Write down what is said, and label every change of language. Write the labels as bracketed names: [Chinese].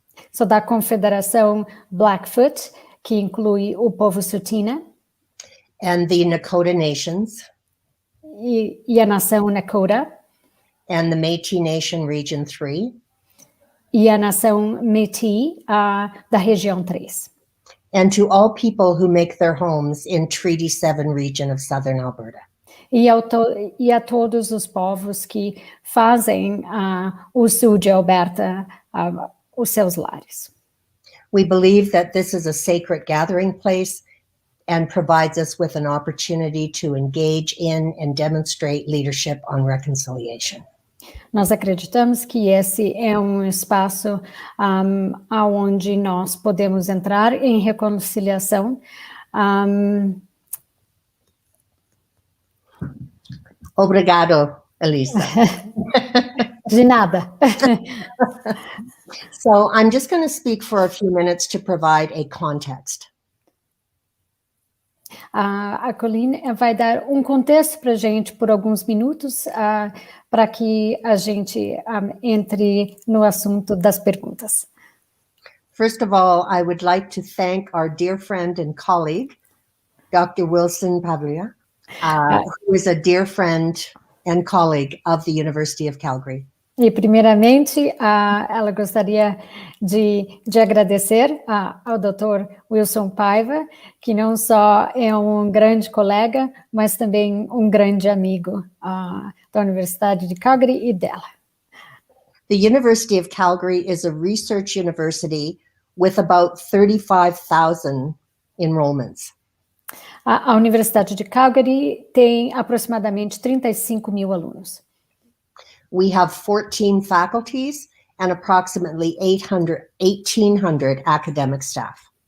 [Portuguese] So, da Confederação Blackfoot, que inclui o povo Tsuut'ina. [English] And the Nakota Nations. [Portuguese] E a nação Nakota. [English] And the Métis Nation Region 3. [Portuguese] E a nação Métis da região 3. [English] And to all people who make their homes in Treaty 7 region of Southern Alberta. [Portuguese] e a todos os povos que fazem o sul de Alberta os seus lares. [English] We believe that this is a sacred gathering place and provides us with an opportunity to engage in and demonstrate leadership on reconciliation. [Portuguese] Nós acreditamos que esse é um espaço aonde nós podemos entrar em reconciliação. Obrigado, Elisa. De nada. [English] So I'm just going to speak for a few minutes to provide a context. [Portuguese] A Colleen vai dar um contexto para a gente por alguns minutos, para que a gente entre no assunto das perguntas. [English] First of all, I would like to thank our dear friend and colleague, Dr. Wilson Pavlia, who is a dear friend and colleague of the University of Calgary. [Portuguese] E, primeiramente, ela gostaria de agradecer ao Dr. Wilson Paiva, que não só é um grande colega, mas também um grande amigo da Universidade de Calgary e dela. [English] The University of Calgary is a research university with about 35,000 enrollments. [Portuguese] A Universidade de Calgary tem aproximadamente 35 mil alunos. [English] We have 14 faculties and approximately 1,800 academic staff.